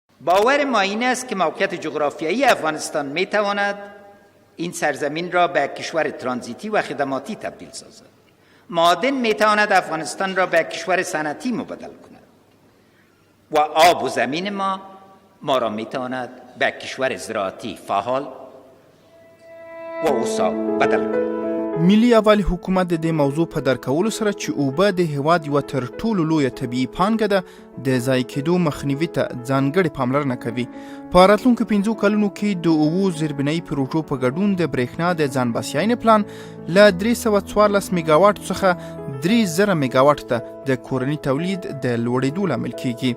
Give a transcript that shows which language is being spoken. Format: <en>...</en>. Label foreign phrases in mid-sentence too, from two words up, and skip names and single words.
<fa>باور ما این است که موقعیت جغرافیایی افغانستان میتواند این سرزمین را به کشور ترانزیتی و خدماتی تبدیل سازد. معادن میتواند افغانستان را به کشور صنعتی مبدل کند و آب و زمین ما را میتواند به کشور زراعتی فعال و اوسا بدل کند.</fa> <ps>ملي اول حکومت د دې موضوع په درکولو سره چې اوبه د هیواد یوه تر ټولو لویه طبیعي پانګه ده د ضایع کېدو مخنیوي ته ځانګړې پاملرنه کوي. په راتلونکو 5 کلونو کې د 7 زیربنایي پروژو په ګډون د برېښنا د ځان بسیاینې پلان له 314 میګاواټ څخه 3000 میګاواټ ته د کورني تولید د لوړېدو لامل کیږي.</ps>